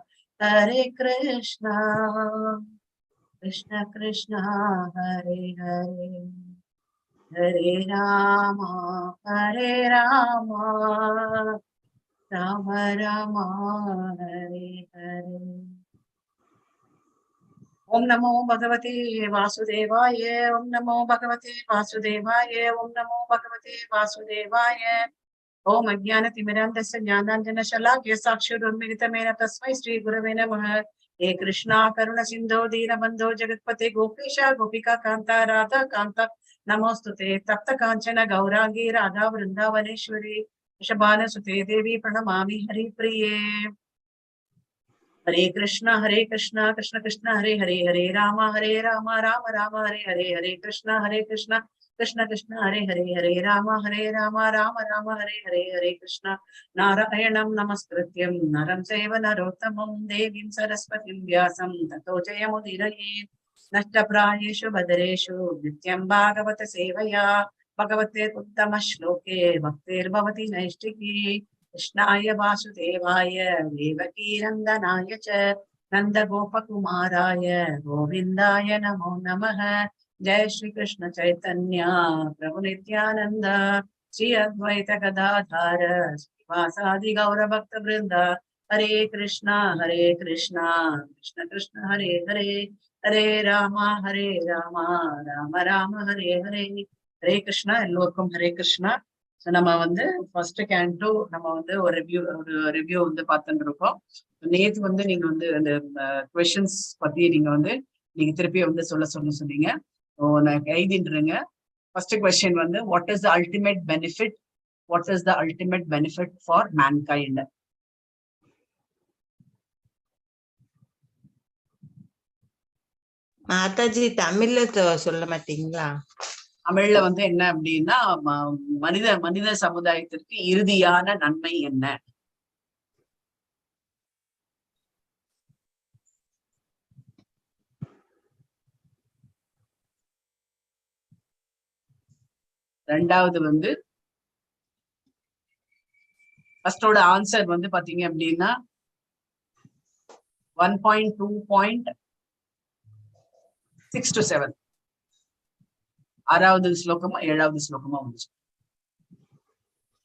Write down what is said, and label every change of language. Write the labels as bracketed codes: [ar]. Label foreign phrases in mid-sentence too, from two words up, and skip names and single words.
[sa] कृष्ण कृष्ण हरे हरे हरे राम राम राम हरे हरे ओम नमो भगवते वासुदेवाय ओम नमो भगवते वासुदेवाय ओम नमो भगवते वासुदेवाय ओम अज्ञानतिमिरान्धस्य ज्ञानाञ्जनशलाकया चक्षुरुन्मिलितमेन तस्मै श्रीगुरवे नमः हे कृष्णा करुणसिन्धो दीनबन्धो जगत्पते गोपेश गोपिका कान्ता राधा कान्ता नमोस्तुते तप्त काञ्चन गौरांगी राधा वृन्दावनेश्वरी वृषभानुसुते देवी प्रणमामि हरिप्रिये हरे कृष्ण कृष्ण कृष्ण हरे हरे हरे राम राम राम हरे हरे हरे कृष्ण कृष्ण कृष्ण हरे हरे हरे राम राम राम हरे हरे हरे कृष्ण नारायणं नमस्कृत्यं नरं चैव नरोत्तमं देवीं सरस्वतीं व्यासं ततो जयमुदीरयेत् नष्टप्रायेषु भद्रेषु नित्यं भागवत सेवया भगवते उत्तम श्लोके भक्तिर्भवति नैष्टिकी कृष्णाय वासुदेवाय देवकी नंदनाय च नंदगोपकुमाराय गोविंदाय नमो नमः जय श्री कृष्ण चैतन्य प्रभु नित्यानंद श्री अद्वैत गदाधर श्रीवासादि गौर भक्त वृंद हरे कृष्णा कृष्ण कृष्ण हरे हरे हरे राम राम राम हरे हरे हरे कृष्ण एल्लोरुक्कुम हरे कृष्ण [ta] ஸோ நம்ம வந்து [en] first canto [ta] நம்ம வந்து ஒரு ரிவ்யூ வந்து பார்த்துட்டு இருக்கோம். நேற்று வந்து நீங்க வந்து அந்த கொஸ்டின்ஸ் பத்தி நீங்க வந்து நீங்க திருப்பி வந்து சொன்னீங்க. நான் எழுதிட்டுருங்க. [en] first question வந்து what is the ultimate benefit for mankind? [ta] மாதாஜி தமிழ்ல சொல்ல மாட்டீங்களா? தமிழ்ல வந்து என்ன அப்படின்னா மனித சமுதாயத்திற்கு இறுதியான நன்மை என்ன? ரெண்டாவது வந்து [en] firstoda answer [ta] வந்து பாத்தீங்க அப்படின்னா 1.2.6 to 7 ஆறாவது ஸ்லோகமா 7வது ஸ்லோகமா வந்துச்சு.